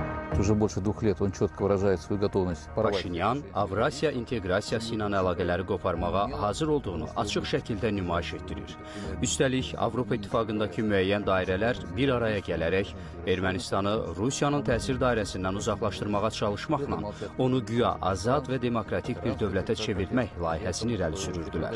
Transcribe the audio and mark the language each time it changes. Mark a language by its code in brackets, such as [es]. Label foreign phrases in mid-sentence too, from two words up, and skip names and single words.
[ru] Уже больше 2 лет он четко выражает свою готовность порвать. [az] Paşinyan, Avrasiya inteqrasiyası ilə əlaqələri qoparmağa hazır olduğunu açıq şəkildə nümayiş etdirir. Üstəlik, Avropa İttifaqındakı müəyyən dairələr bir araya gələrək Ermənistanı Rusiyanın təsir dairəsindən uzaqlaşdırmağa çalışmaqla onu güya azad və demokratik bir dövlətə çevirmək layihəsini irəli sürürdülər.